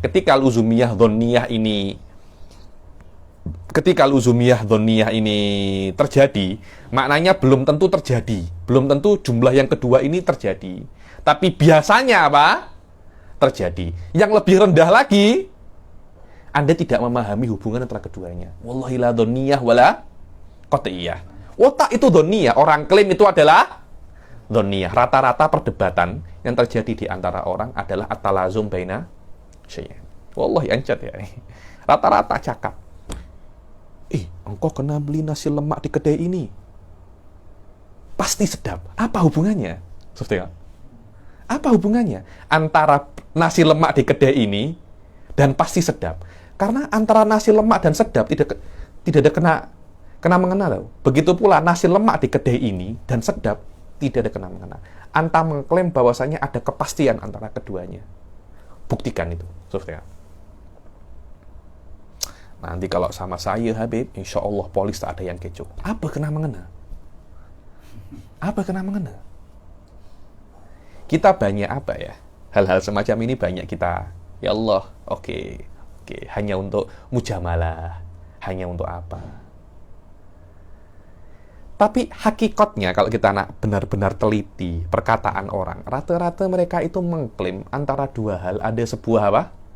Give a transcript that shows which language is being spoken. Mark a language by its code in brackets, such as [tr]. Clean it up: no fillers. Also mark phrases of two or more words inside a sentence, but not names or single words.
[ms] Ketika [ar] luzumiyah dhonniyah [ms] ini terjadi, maknanya belum tentu terjadi. Belum tentu jumlah yang kedua ini terjadi. Tapi biasanya apa? Terjadi. Yang lebih rendah lagi, Anda tidak memahami hubungan antara keduanya. [ar] Wallahi la dhonniyah wala qat'iyah. [ms] Otak itu dhonniyah, orang klaim itu adalah dhonniyah. Rata-rata perdebatan yang terjadi di antara orang adalah [ar] at-talazum baina syai'ain. Wallahi ancat ya. [ms] Rata-rata cakap. Engkau kena beli nasi lemak di kedai ini. Pasti sedap. Apa hubungannya? Apa hubungannya antara nasi lemak di kedai ini dan pasti sedap? Karena antara nasi lemak dan sedap tidak ada kena mengena loh. Begitu pula nasi lemak di kedai ini dan sedap tidak ada kena mengena. Anta mengklaim bahwasanya ada kepastian antara keduanya. Buktikan itu. Nanti kalau sama saya Habib, [ar] insya Allah [ms] polis tak ada yang kecoh. Apa kena mengena? Apa kena mengena? Kita banyak apa ya? Hal-hal semacam ini banyak kita. Ya Allah, oke. Hanya untuk mujamalah. Hanya untuk apa? Tapi hakikatnya kalau kita nak benar-benar teliti perkataan orang, rata-rata mereka itu mengklaim antara dua hal ada sebuah apa?